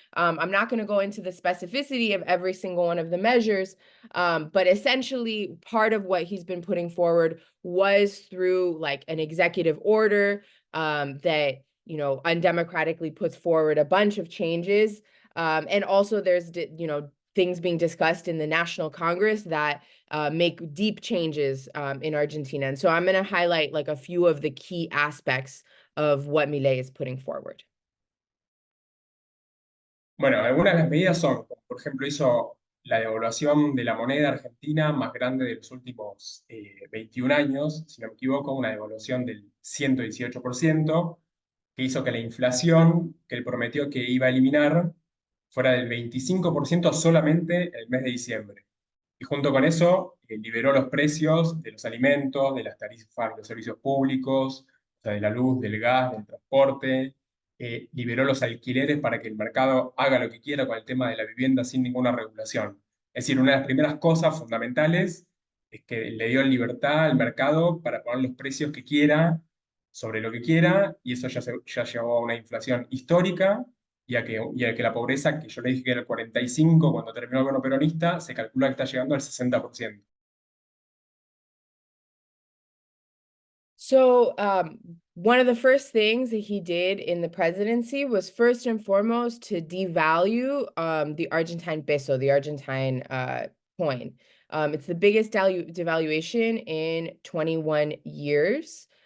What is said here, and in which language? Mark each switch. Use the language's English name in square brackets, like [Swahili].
[English] I'm not going to go into the specificity of every single one of the measures, but essentially part of what he's been putting forward was through like an executive order that, undemocratically puts forward a bunch of changes. And also there's, things being discussed in the National Congress that make deep changes in Argentina. And so I'm going to highlight like a few of the key aspects of what Milei is putting forward. [Spanish] Bueno, algunas de las medidas son, por ejemplo, hizo la devaluación de la moneda argentina más grande de los últimos 21 años, si no me equivoco, una devaluación del 118%, que hizo que la inflación que él prometió que iba a eliminar fuera del 25% solamente en el mes de diciembre. Y junto con eso, liberó los precios de los alimentos, de las tarifas de los servicios públicos, o sea, de la luz, del gas, del transporte, liberó los alquileres para que el mercado haga lo que quiera con el tema de la vivienda sin ninguna regulación. Es decir, una de las primeras cosas fundamentales es que le dio libertad al mercado para poner los precios que quiera, sobre lo que quiera, y eso ya llevó a una inflación histórica y a que la pobreza, que yo le dije que era el 45% cuando terminó el gobierno peronista, se calcula que está llegando al 60%. [English] So one of the first things that he did in the presidency was first and foremost to devalue the Argentine peso, the Argentine coin. It's the biggest devaluation in 21 years.